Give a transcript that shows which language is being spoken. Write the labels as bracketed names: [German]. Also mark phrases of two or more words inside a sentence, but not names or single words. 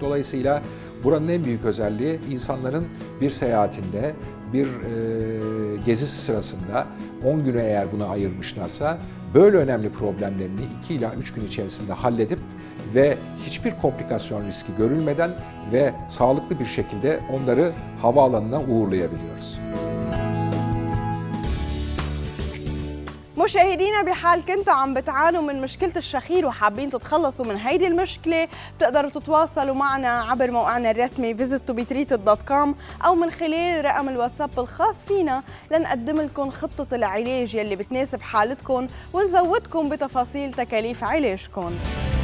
[Turkish] Dolayısıyla buranın en büyük özelliği, insanların bir seyahatinde, bir gezisi sırasında 10 günü eğer buna ayırmışlarsa böyle önemli problemlerini 2 ila 3 gün içerisinde halledip ve hiçbir komplikasyon riski görülmeden ve sağlıklı bir şekilde onları havaalanına uğurlayabiliyoruz. [Arabic] مشاهدينا، بحال كنتوا عم بتعانوا من مشكلة الشخير وحابين تتخلصوا من هيدي المشكلة، بتقدروا تتواصلوا معنا عبر موقعنا الرسمي visit2betreated.com أو من خلال رقم الواتساب الخاص فينا لنقدم لكم خطة العلاج يلي بتناسب حالتكم ونزودكم بتفاصيل تكاليف علاجكم.